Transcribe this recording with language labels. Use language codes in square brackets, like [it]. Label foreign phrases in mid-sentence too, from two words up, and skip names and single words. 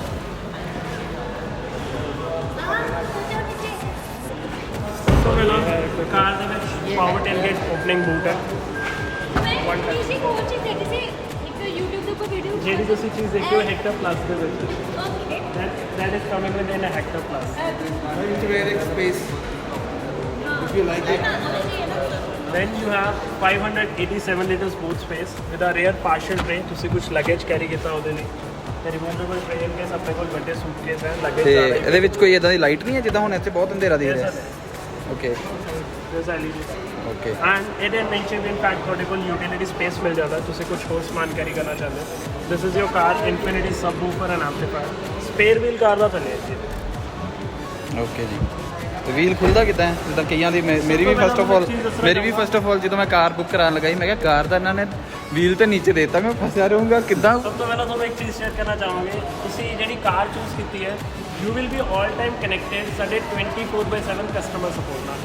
[pa] ਸੋ ਪਹਿਲਾਂ ਕਾਰ ਦੇ ਵਿੱਚ [en] power tailgate opening boot [pa] ਹੈ। ਕਿਸੇ ਹੋਰ ਚੀਜ਼ ਦੇਖੀ ਸੀ ਇੱਕ YouTube ਦੇ ਉੱਪਰ ਵੀਡੀਓ ਜਿਹੜੀ ਤੁਸੀਂ ਚੀਜ਼ ਦੇਖੀ ਉਹ ਹੈਕਟਰ ਪਲੱਸ ਦੇ ਵਿੱਚ ਓਕੇ [en] that is coming within a hectare plus. Then you have 587 liters boot space with a rear partial tray. [pa] ਤੁਸੀਂ ਕੁਝ [en] luggage carry [pa] ਕੀਤਾ ਉਹਦੇ ਲਈ ਤੇ [en] removable tray in case [pa] ਆਪਣੇ ਕੋਲ ਵੱਡੇ suitcase ਹੈ luggage ਤੇ ਆ ਰਹੇ ਇਹਦੇ ਵਿੱਚ ਕੋਈ ਇਦਾਂ ਦੀ ਲਾਈਟ ਨਹੀਂ ਹੈ ਜਿੱਦਾਂ ਹੁਣ ਇੱਥੇ ਬਹੁਤ ਅੰਧੇਰਾ ਦਿਖ ਰਿਹਾ। ਓਕੇ [en] there's LED [pa] ਓਕੇ। [en] and it is mentioned in fact [pa] ਤੁਹਾਡੇ ਕੋਲ [en] utility space [pa] ਮਿਲ ਜਾਂਦਾ ਤੁਸੀਂ ਕੁਝ ਹੋਰ ਸਮਾਨ ਕੈਰੀ ਕਰਨਾ ਚਾਹੁੰਦੇ ਹੋ। [en] this is your car infinity subwoofer and amplifier. spare wheel [pa] ਕਾਰ ਦਾ ਥੱਲੇ ਹੈ ਜੀ। ਓਕੇ ਜੀ। ਤੇ ਵੀਲ ਖੁੱਲਦਾ ਕਿੱਦਾਂ ਹੈ? ਜਿੱਦਾਂ ਕਈਆਂ ਦੀ ਮੇਰੀ ਵੀ [en] first of all [pa] ਜਦੋਂ ਮੈਂ ਕਾਰ ਬੁੱਕ ਕਰਾਉਣ ਲੱਗਾ ਸੀ ਮੈਂ ਕਿਹਾ ਕਾਰ ਦਾ ਇਹਨਾਂ ਨੇ ਵੀਲ ਤੇ ਨੀਚੇ ਦੇਤਾ, ਮੈਂ ਫਸਿਆ ਰਹੂੰਗਾ ਕਿੱਦਾਂ। ਸਭ ਤੋਂ ਪਹਿਲਾਂ ਤੁਹਾਨੂੰ ਇੱਕ ਚੀਜ਼ ਸ਼ੇਅਰ ਕਰਨਾ ਚਾਹਾਂਗੇ, ਤੁਸੀਂ ਜਿਹੜੀ ਕਾਰ ਚੂਜ਼ ਕੀਤੀ ਹੈ [en] you will be all time connected [pa] ਸਾਡੇ 24/7 [en] customer support [pa] ਨਾਲ।